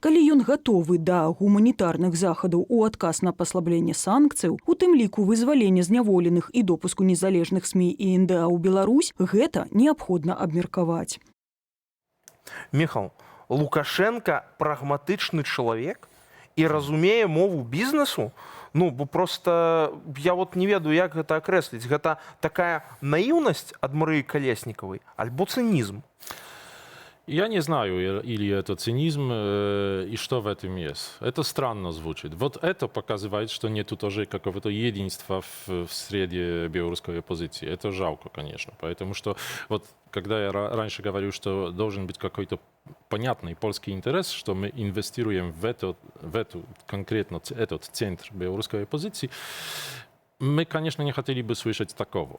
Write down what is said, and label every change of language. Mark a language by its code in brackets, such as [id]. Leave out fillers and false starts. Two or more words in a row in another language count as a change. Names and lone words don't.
[be] Калі ён гатовы да гуманітарных захадаў у адказ на паслабленне санкцый, у тым ліку вызвалення зняволеных і допуску незалежных СМІ і НДА ў Беларусь, гэта неабходна абмеркаваць. Міхал, Лукашенко прагматычны чалавек і разумее мову бізнесу? Ну, бо просто я вот не ведаю, як гэта акрэсліць. Гэта такая наіўнасць ад Марыі Калеснікавай альбо цынізм? [ru] Я не знаю, или это цинизм, и что в этом есть. Это странно звучит. Вот это показывает, что нету тоже какого-то единства в среде белорусской оппозиции. Это жалко, конечно. Потому что вот когда я раньше говорю, что должен быть какой-то понятный польский интерес, что мы инвестируем в эту конкретно этот центр белорусской оппозиции, мы, конечно, не хотели бы слышать такого.